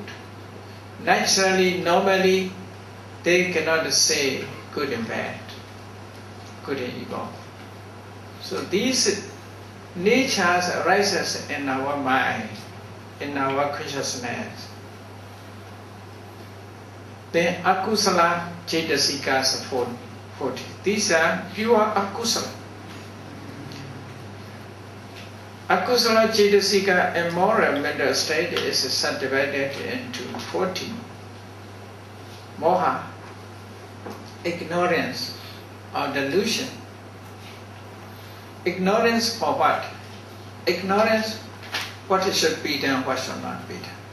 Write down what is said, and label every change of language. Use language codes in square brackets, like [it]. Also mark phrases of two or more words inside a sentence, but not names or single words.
[en] Naturally, normally, they cannot say good and bad, good and evil. So these natures arises in our mind, in our consciousness. Then [pi] akusala cetasikas [en] 40. These are pure akusala. [pi] Akusala cetasika [en] and moral mental state is subdivided into 14. Moha, ignorance or delusion. Ignorance for what? Ignorance what should be done, what should not be done.